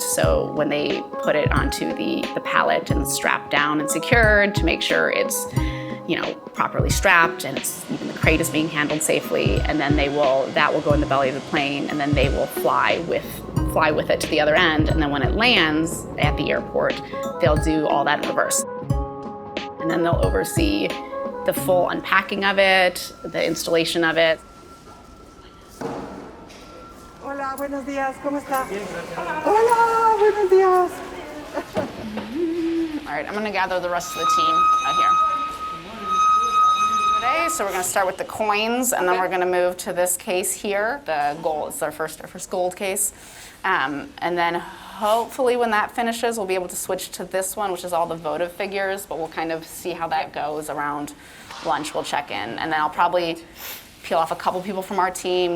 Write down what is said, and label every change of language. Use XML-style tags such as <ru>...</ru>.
<en>So when they put it onto the pallet and strapped down and secured to make sure it's properly strapped and even the crate is being handled safely, and then that will go in the belly of the plane, and then they will fly with it to the other end, and then when it lands at the airport, they'll do all that in reverse. And then they'll oversee the full unpacking of it, the installation of it.</en> <es>Hola, buenos días, ¿cómo está? Hola, buenos días.</es> <en>All right, I'm gonna gather the rest of the team out here. So we're going to start with the coins, and then we're going to move to this case here. The gold, it's our first gold case. And then hopefully when that finishes, we'll be able to switch to this one, which is all the votive figures, but we'll kind of see how that goes around lunch. We'll check in, and then I'll probably peel off a couple people from our team.</en>